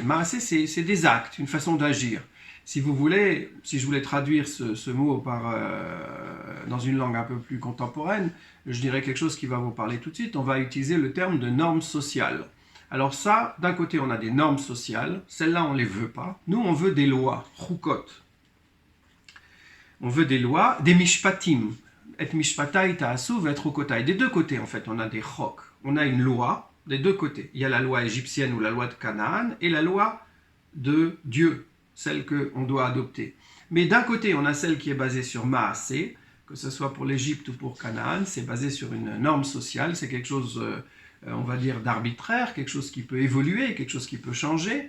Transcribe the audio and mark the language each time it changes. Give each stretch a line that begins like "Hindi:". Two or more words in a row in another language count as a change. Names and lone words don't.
French: Maaseh, c'est des actes, une façon d'agir. Si vous voulez, si je voulais traduire ce mot dans une langue un peu plus contemporaine, je dirais quelque chose qui va vous parler tout de suite. On va utiliser le terme de normes sociales. Alors ça, d'un côté, on a des normes sociales. Celles-là, on ne les veut pas. Nous, on veut des lois, chukot. On veut des lois, des mishpatim.
Hebrew: Et משפטי תעשו ואת חקתי.
French: Des deux côtés, en fait, on a des chok. On a une loi des deux côtés. Il y a la loi égyptienne ou la loi de Canaan et la loi de Dieu, celle qu'on doit adopter. Mais d'un côté, on a celle qui est basée sur Maaseh, que ce soit pour l'Égypte ou pour Canaan, c'est basé sur une norme sociale, c'est quelque chose, on va dire, d'arbitraire, quelque chose qui peut évoluer, quelque chose qui peut changer.